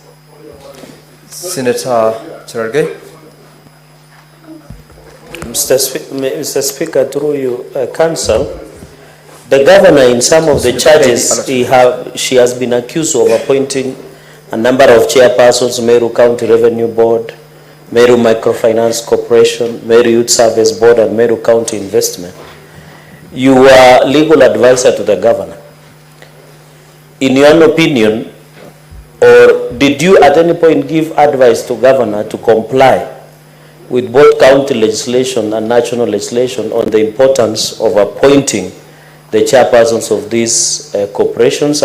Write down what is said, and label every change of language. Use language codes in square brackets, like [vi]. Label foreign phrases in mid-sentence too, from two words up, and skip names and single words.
[en] Senator Cherargei. Mr. Speaker, through you, Council, the governor in some of the charges, she has been accused of appointing a number of chairpersons, Meru County Revenue Board, Meru Microfinance Corporation, Meru Youth Service Board, and Meru County Investment. You were legal advisor to the governor. In your opinion, or did you at any point give advice to governor to comply with both county legislation and national legislation on the importance of appointing the chairpersons of these corporations?